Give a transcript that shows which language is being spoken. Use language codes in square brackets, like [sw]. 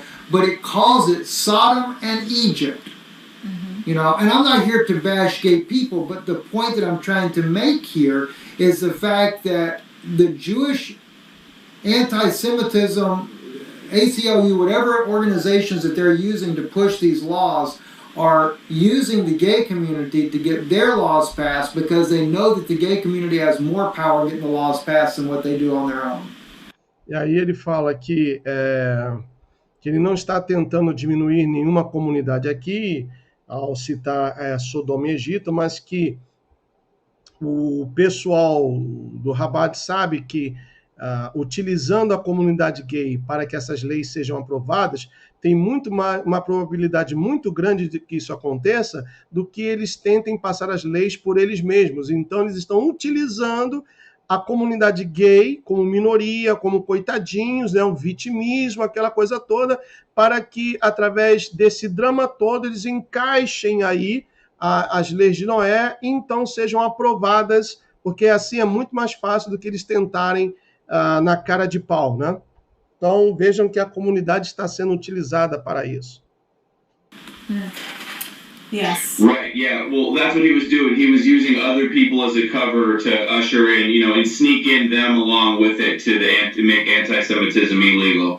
[en] But it calls it Sodom and Egypt. And I'm not here to bash gay people, but the point that I'm trying to make here is the fact that the Jewish anti-Semitism, ACLU, whatever organizations that they're using to push these laws are using the gay community to get their laws passed because they know that the gay community has more power getting the laws passed than what they do on their own. [pt] E aí ele fala que ele não está tentando diminuir nenhuma comunidade aqui, ao citar Sodoma e Egito, mas que o pessoal do Rabat sabe que, utilizando a comunidade gay para que essas leis sejam aprovadas, tem uma probabilidade muito grande de que isso aconteça do que eles tentem passar as leis por eles mesmos. Então, eles estão utilizando a comunidade gay como minoria, como coitadinhos, o vitimismo, aquela coisa toda, para que, através desse drama todo, eles encaixem aí as leis de Noé e então sejam aprovadas, porque assim é muito mais fácil do que eles tentarem na cara de pau, né? Então, vejam que a comunidade está sendo utilizada para isso. [en] Yes. Right, yeah. Well, that's what he was doing. He was using other people as a cover to usher in, and sneak in them along with it to make anti-Semitism illegal.